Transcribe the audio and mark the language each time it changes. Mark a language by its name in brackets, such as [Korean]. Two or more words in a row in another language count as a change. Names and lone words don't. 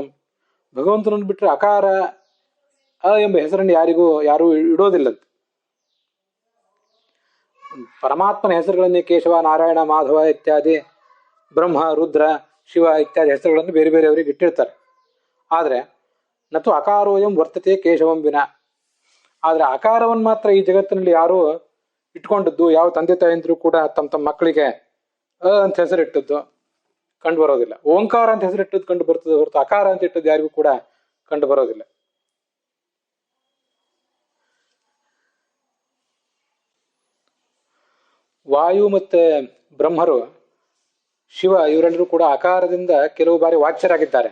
[Kannada] ಭಗವಂತನನ್ನು ಬಿಟ್ಟರೆ ಅಕಾರ ಅ ಎಂಬ ಹೆಸರನ್ನು ಯಾರೂ ಇಡೋದಿಲ್ಲಂತೆ. ಪರಮಾತ್ಮನ ಹೆಸರುಗಳನ್ನೇ ಕೇಶವ, ನಾರಾಯಣ, ಮಾಧವ ಇತ್ಯಾದಿ, ಬ್ರಹ್ಮ, ರುದ್ರ, ಶಿವ ಇತ್ಯಾದಿ ಹೆಸರುಗಳನ್ನು ಬೇರೆ ಬೇರೆಯವರಿಗೆ ಇಟ್ಟಿರ್ತಾರೆ. [Sanskrit] ಆದರೆ ನತು ಅಕಾರೋಯಂ ವರ್ತತೆ ಕೇಶವಂ ವಿನ. [Kannada] ಆದರೆ ಅಕಾರವನ್ನು ಮಾತ್ರ ಈ ಜಗತ್ತಿನಲ್ಲಿ ಯಾರು ಇಟ್ಕೊಂಡದ್ದು, ಯಾವ ತಂದೆ ತಾಯಂದಿರು ಕೂಡ ತಮ್ಮ ಮಕ್ಕಳಿಗೆ ಅ ಅಂತ ಹೆಸರಿಟ್ಟದ್ದು ಕಂಡು ಬರೋದಿಲ್ಲ. ಓಂಕಾರ ಅಂತ ಹೆಸರಿಟ್ಟದ್ದು ಕಂಡು ಬರ್ತದೆ ಹೊರತು ಅಕಾರ ಅಂತ ಇಟ್ಟದ್ದು ಯಾರಿಗೂ ಕೂಡ ಕಂಡು ಬರೋದಿಲ್ಲ. ವಾಯು ಮತ್ತೆ ಬ್ರಹ್ಮರು, ಶಿವ ಇವರೆಲ್ಲರೂ ಕೂಡ ಅಕಾರದಿಂದ ಕೆಲವು ಬಾರಿ ವಾಚ್ಯರಾಗಿದ್ದಾರೆ.